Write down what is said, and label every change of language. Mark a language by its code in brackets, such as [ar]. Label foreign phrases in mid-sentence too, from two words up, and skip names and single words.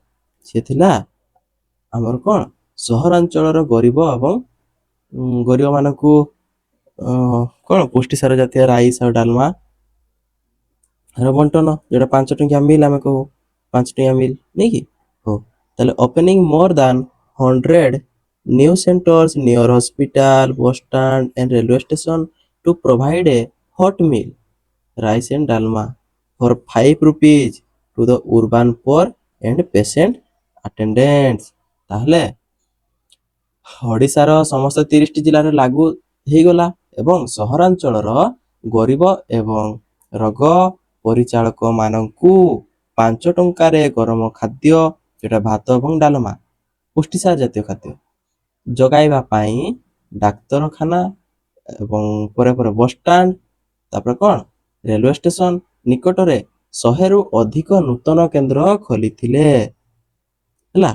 [or] ସିଏ ଥିଲା ଆମର କ'ଣ ସହରାଞ୍ଚଳର ଗରିବ ଏବଂ ଗରିବମାନଙ୍କୁ କ'ଣ ପୁଷ୍ଟିସାର ଜାତୀୟ ରାଇସ୍ ଆଉ ଡାଲମା ବଣ୍ଟନ, ଯେଉଁଟା 5 ଟଙ୍କିଆ ମିଲ୍ ଆମେ କହୁ, 5 ଟଙ୍କିଆ ମିଲ୍ ନାଇଁ କି। ହଉ, ତାହେଲେ [en] opening more than 100 new centers near hospital, bus stand and railway station to provide a hot meal, rice and dalma for 5 rupees to the urban poor and patient attendants। [or] ତାହେଲେ ଓଡ଼ିଶାର ସମସ୍ତ 30ଟି ଜିଲ୍ଲାରେ ଲାଗୁ ହେଇଗଲା ଏବଂ ସହରାଞ୍ଚଳର ଗରିବ ଏବଂ ରୋଗ ପରିଚାଳକ ମାନଙ୍କୁ 5 ଟଙ୍କାରେ ଗରମ ଖାଦ୍ୟ, ଯେଉଁଟା ଭାତ ଏବଂ ଡାଲମା ପୁଷ୍ଟିସାର ଜାତୀୟ ଖାଦ୍ୟ ଯୋଗାଇବା ପାଇଁ ଡାକ୍ତରଖାନା ଏବଂ ପରେ ବସଷ୍ଟାଣ୍ଡ, ତାପରେ କ'ଣ ରେଲୱେ ଷ୍ଟେସନ ନିକଟରେ 100ରୁ ଅଧିକ ନୂତନ କେନ୍ଦ୍ର ଖୋଲିଥିଲେ ହେଲା।